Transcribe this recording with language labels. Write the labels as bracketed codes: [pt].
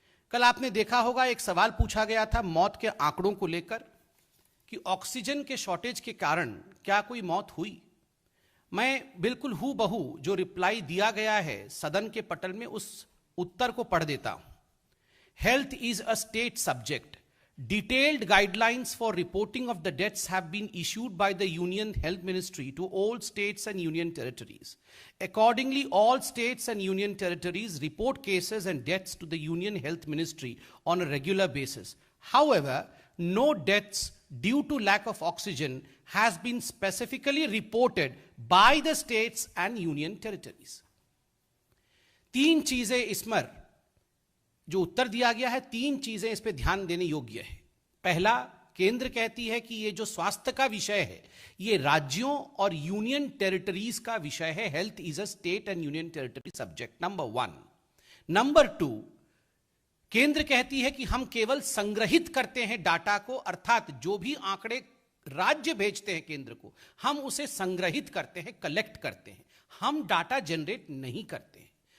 [hi] कल आपने देखा होगा एक सवाल पूछा गया था मौत के आंकड़ों को लेकर कि ऑक्सीजन के शॉर्टेज के कारण क्या कोई मौत हुई। मैं बिल्कुल हूबहू जो रिप्लाई दिया गया है सदन के पटल में उस उत्तर को पढ़ देता हूं। [en] Health is a state subject. Detailed guidelines for reporting of the deaths have been issued by the Union Health Ministry to all states and union territories. Accordingly, all states and union territories report cases and deaths to the Union Health Ministry on a regular basis. However, no deaths due to lack of oxygen has been specifically reported by the states and union territories. [hi] तीन चीजें इसमें जो उत्तर दिया गया है, तीन चीजें इस पे ध्यान देने योग्य है। पहला, केंद्र कहती है कि ये जो स्वास्थ्य का विषय है ये राज्यों और यूनियन टेरिटरीज का विषय है। [en] health is a state and union territory subject, [hi] number 1। Number 2, केंद्र कहती है कि हम केवल संग्रहित करते हैं डाटा को, अर्थात जो भी आंकड़े राज्य भेजते हैं केंद्र को हम उसे संग्रहित करते हैं, कलेक्ट करते हैं, हम डाटा जनरेट नहीं करते हैं।